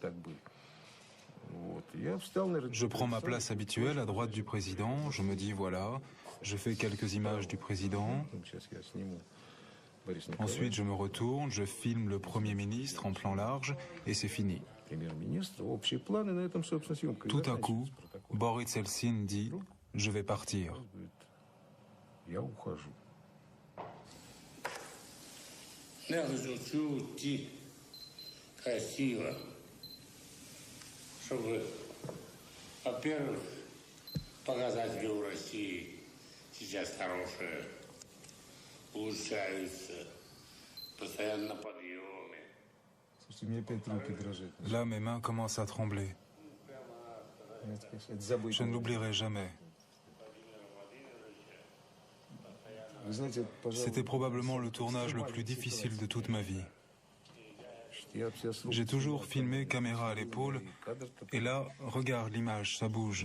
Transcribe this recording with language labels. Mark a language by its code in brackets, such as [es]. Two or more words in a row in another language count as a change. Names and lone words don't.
[fr] Je prends ma place habituelle à droite du président, je me dis voilà, je fais quelques images du président. Ensuite je me retourne, je filme le Premier ministre en plan large, et c'est fini. Tout à coup, Boris Eltsine dit « Je vais partir ». [ru] Я хочу уйти красиво, чтобы, во-первых, показать в России сейчас хорошее, улучшаются, постоянно подъемы. [fr] Là, mes mains commencent à trembler. Je ne l'oublierai jamais. C'était probablement le tournage le plus difficile de toute ma vie. J'ai toujours filmé caméra à l'épaule, et là, regarde l'image, ça bouge.